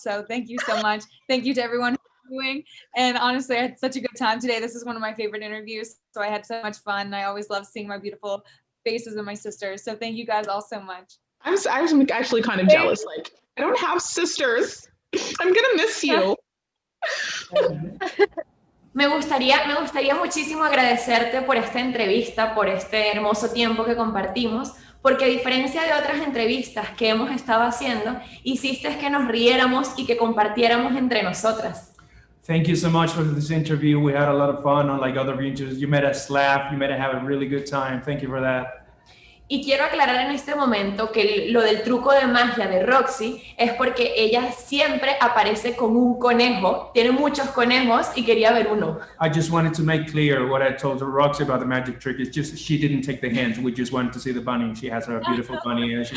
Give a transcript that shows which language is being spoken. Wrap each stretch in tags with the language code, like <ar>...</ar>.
<en>So thank you so much. Thank you to everyone who's doing. And honestly, I had such a good time today. This is one of my favorite interviews. So I had so much fun. I always love seeing my beautiful faces of my sisters. So thank you guys all so much. I was actually kind of jealous. Like, I don't have sisters. I'm gonna miss you.</en> <es>Me gustaría muchísimo agradecerte por esta entrevista, por este hermoso tiempo que compartimos, porque a diferencia de otras entrevistas que hemos estado haciendo, hiciste que nos riéramos y que compartiéramos entre nosotras.</es> <en>Thank you so much for this interview. We had a lot of fun, unlike other interviews. You made us laugh. You made us have a really good time. Thank you for that.</en> <es>Y quiero aclarar en este momento que lo del truco de magia de Roxy es porque ella siempre aparece con un conejo, tiene muchos conejos y quería ver uno.</es> <en>I just wanted to make clear what I told Roxy about the magic trick. It's just she didn't take the hint. We just wanted to see the bunny. She has a beautiful bunny.</en>